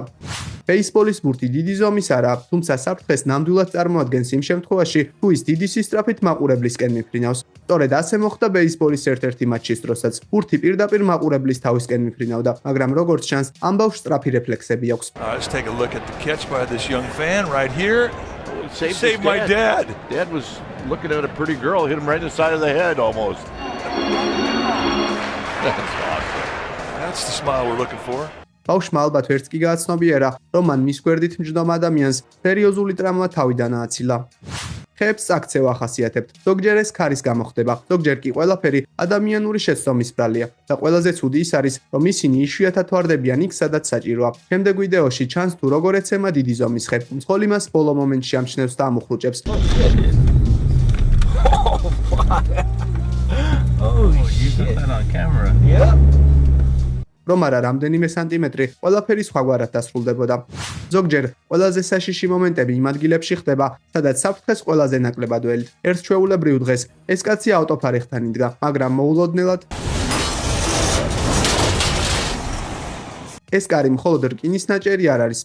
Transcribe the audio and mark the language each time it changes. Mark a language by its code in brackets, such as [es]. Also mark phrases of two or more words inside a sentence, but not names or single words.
[ka] ბეისბოლის ბურთი დიდი ზომის არაა, თუმცა საფრთხეს ნამდვილად წარმოადგენს იმ შემთხვევაში, თუ ის დიდი სისწრაფით მაყურებლისკენ მიფრინავს. სწორედ ასე მოხდა ბეისბოლის ერთ-ერთი მატჩის დროსაც. ბურთი პირდაპირ მაყურებლის თავისკენ მიფრინავდა, მაგრამ როგორც ჩანს, ამ ბავშვს სწრაფი რეფლექსები აქვს. [en] Let's take a look at the catch by this young fan right here. Saved my dad. Dad was looking at a pretty girl, hit him right in the side of the head almost. That's awesome. That's the smile we're looking for. [ka] ბავშვმა ალბათ ვერც კი გააცნობიერა, რომ მან მის გვერდით მჯდომ ადამიანს სერიოზული ტრამვა თავიდან ააცილა. ხეებს აქცევა ახასიათებთ. ზოგჯერ ეს ქარის გამო ხდება, ზოგჯერ კი ყველაფერი ადამიანური შეცდომის ბრალია და ყველაზე ცუდი ის არის, რომ ისინი იშვიათად ვარდებიან იქ, სადაც საჭიროა. შემდეგ ვიდეოში ჩანს თუ როგორ ეცემა დიდი ზომის ხე. მძღოლი მას ბოლო მომენტში ამჩნევს და ამუხრუჭებს. [en] Oh, you got that on camera. Yeah. [ka] რომ არა რამდენიმე სანტიმეტრი ყველაფერი სხვაგვარად დასრულდებოდა. ზოგჯერ ყველაზე საშიში მომენტები იმ ადგილებში ხდება, სადაც საფრთხეს ყველაზე ნაკლებად ველით. ერთ ჩვეულებრივ დღეს ეს კაცი ავტოფარეხთან იდგა, მაგრამ მოულოდნელად ეს კარი მხოლოდ რკინის ნაჭერი არ არის.